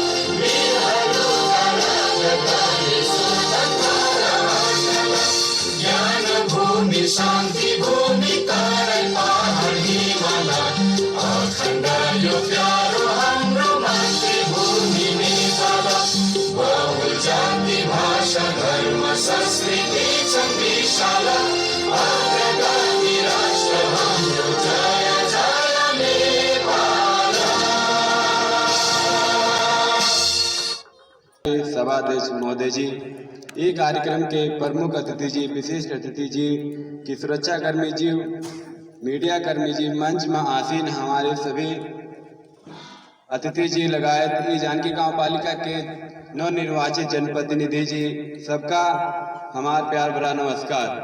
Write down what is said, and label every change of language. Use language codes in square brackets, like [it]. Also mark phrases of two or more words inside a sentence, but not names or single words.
[ne] ज्ञान भूमि शांति भूमि तारे पहाड़ हिमालय अखंड यो प्यारो हाम्रो मातृभूमि नेपाल। बहु जाति भाषा धर्म संस्कृति छन् विशाल अग्रगामी राष्ट्र हाम्रो जय जय नेपाल। [hi] सभाध्यक्ष महोदय जी, ये कार्यक्रम के प्रमुख अतिथि जी, विशिष्ट अतिथि जी की सुरक्षा कर्मी जी, मीडिया कर्मी जी, मंच में आसीन हमारे सभी अतिथि जी लगायत ये जानकी गांव पालिका के नवनिर्वाचित जनप्रतिनिधि जी, सबका हमारा प्यार भरा नमस्कार।